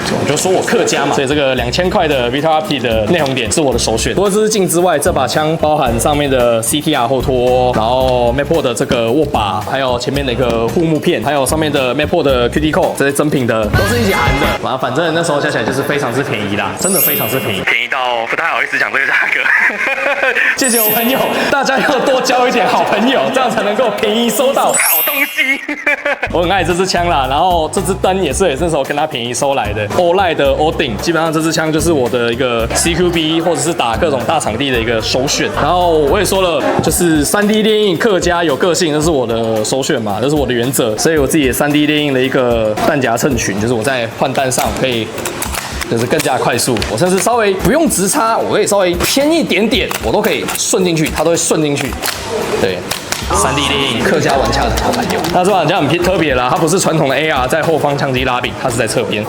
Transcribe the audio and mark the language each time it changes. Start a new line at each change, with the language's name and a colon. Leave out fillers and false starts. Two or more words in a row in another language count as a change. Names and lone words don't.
Chinese: 我就說我客家嘛，所以這個2000塊的 Vita P 的內紅點是我的首選。除了這支鏡之外，這把槍包含上面的 CTR 後托，然後 Mappo 的這個握把，還有前面的一個護木片，還有上面的 Mappo 的 QT Core，這些真品的都是一起含的。反正那時候加起來就是非常之便宜啦，真的非常之便宜，便宜到不太好意思講這個價格。謝謝我朋友，大家要多交一點好朋友，這樣才能夠便宜收到好東西。我很愛這支槍啦，然後這支燈也是那時候跟他便宜收來的 OLED 的 Odin， 基本上這支槍就是我的一個 CQB 或者是打各種大场地的一個首選。然後我也說了，就是 3D 列印客家有個性，這是我的首選嘛，這是我的原則，所以我自己也 3D 列印了一個彈夾襯裙，就是我在換彈上可以。就是更加快速，我甚至稍微不用直插，我可以稍微偏一點點，我都可以順進去，它都會順進去。對，3D 列印客家玩槍的好朋友。那這把槍很特別啦，它不是傳統的 AR 在後方槍擊拉柄，它是在側邊。